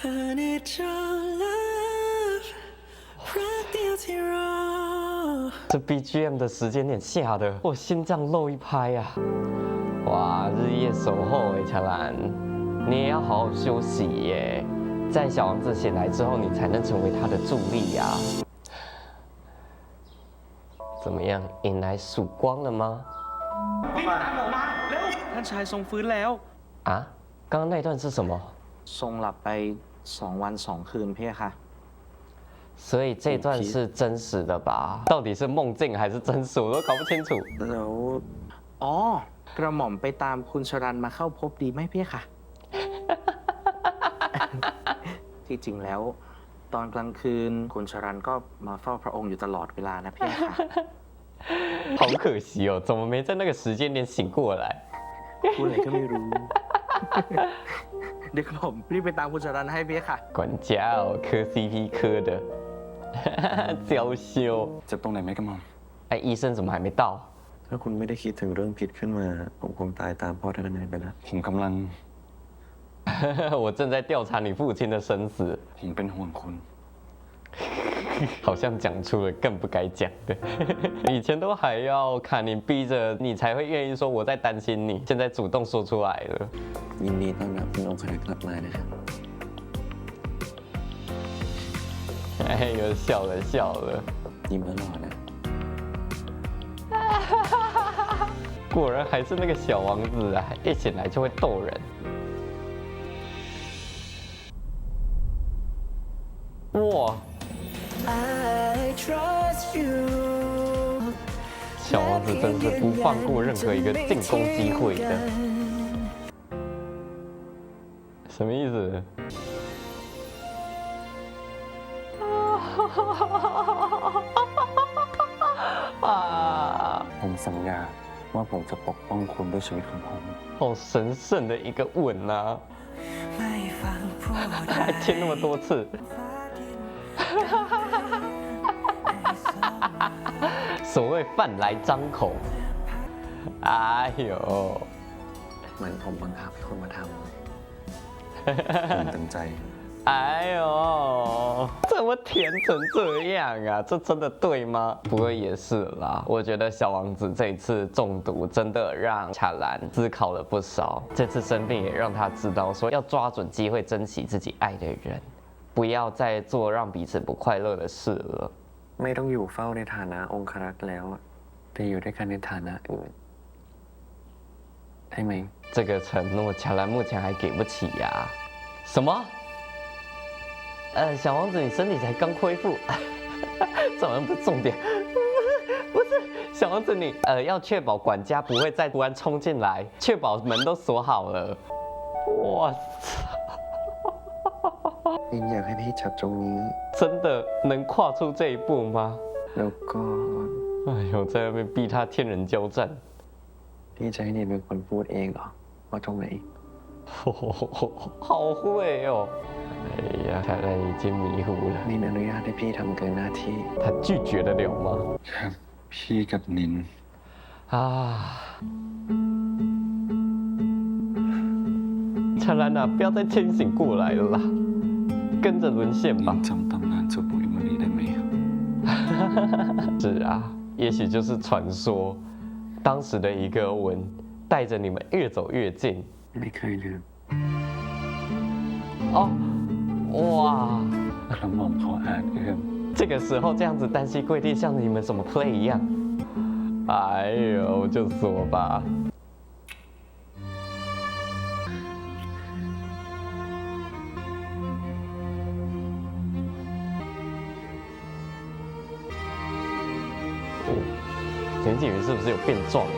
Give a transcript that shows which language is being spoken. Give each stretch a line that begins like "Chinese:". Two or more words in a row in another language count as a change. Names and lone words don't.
Chinese: 这 BGM 的时间点下的，我心脏漏一拍呀！哇，日夜守候哎，乔兰，你也要好好休息耶。在小王子醒来之后，你才能成为他的助力呀。怎么样，迎来曙光了吗？
Thai: ท่านชายทรงฟื้นแล้ว
Chinese: 啊，刚刚那段是什么？
Thai: ทรงหลับไป2 วัน 2 คืนพี่ค่ะ
Chinese: 所以这段是真实的吧？到底是梦境还是真实，我都搞不清楚。
Thai: แล้ว อ๋อกระหม่อมไปตามคุณชรันมาเข้าพบดีไหมพี่ค่ะ ที่จริงแล้ว ตอนกลางคืนคุณชรันก็มาเฝ้าพระองค์อยู่ตลอดเวลานะพี่ค่ะ
Chinese: 好可惜哦，怎么没在那个时间点醒过来？
Thai: พูดอะไรก็ไม่รู้ เดี๋ยวผมรีบไปตามคุณชรันให้พี่ค่ะ
Chinese: 管家哦，磕 CP 磕的，娇羞。
Thai: เจ็บตรงไหนไหมกระหม่อม
Chinese: 哎，医生怎么还没到？
Thai: ถ้าคุณไม่ได้คิดถึงเรื่องผิดขึ้นมา ผมคงตายตามพ่อท่านนายไปแล้ว ผมกำลัง
Chinese: 我正在调查你父亲的生死。
Thai: ผมเป็นห่วงคุณ
Chinese: 好像讲出了更不该讲的。以前都还要卡你逼着你才会愿意说我在担心你，现在主动说出来了。
Thai: ยินดีต้อนรับคุณองครักษ์กลับมานะครับ
Chinese: 哎，又笑了笑了。
Thai: ยิ้มตลอดนะ
Chinese: 果然还是那个小王子啊，一醒来就会逗人。哇！小王子真是不放过任何一个进攻机会的。什么意思？啊！
Thai: ผมสัญญาว่าผมจะปกป้องคุณด้วยชีวิตของผม
Chinese: 好神圣的一个吻啊！还亲那么多次。所谓饭来张口，哎呦，
Thai: เหมือนผมบังคับให้คุณมาท ผมเต็มใจ
Chinese: 哎呦，怎么甜成这样啊？这真的对吗？不过也是啦，我觉得小王子这一次中毒真的让卡兰思考了不少。这次生病也让他知道说要抓准机会，珍惜自己爱的人，不要再做让彼此不快乐的事了。
Thai: ำไม่ต้องอยู่เฝ้าในฐานะองครักษ์แล้วแต่อยู่ด้วยกันในฐานะอื่นได้ไหม
Chinese: 这个承诺，乔兰目前还给不起呀、什么？小王子，你身体才刚恢复，这好像不是重点。不是，小王子你要确保管家不会再突然冲进来，确保门都锁好了。哇操！
Thai: ยินอยากให้พี่จับตรงนี้
Chinese: 真的能跨出这一步吗？
Thai: แล้วก็
Chinese: 哎呦，在那边逼他天人交战。
Thai: พี่จะให้นินเป็นคนพูดเองเหรอว่าตรงไหน
Chinese: 好会哦！哎呀，看来已经迷糊了。
Thai: นินอนุญาตให้พี่ทำเกินหน้าที่
Chinese: 他拒绝得了吗？
Thai: ครับ พี่กับนิน
Chinese: 啊，乔兰啊，不要再清醒过来了啦，跟着沦陷
Thai: นิ
Chinese: 吧
Thai: น。จำตำนานเจ้าปุ๋ยมณีได้ไหม
Chinese: 是啊，也许就是传说，当时的一个吻，带着你们越走越近。
Thai: ไม่เคยลืม
Chinese: 哦，哇！
Thai: กระหม่อมขออาจเอื้อม
Chinese: 这个时候这样子单膝跪地，像你们什么 play 一样。哎呦，就说吧。田景瑜是不是有变壮啊？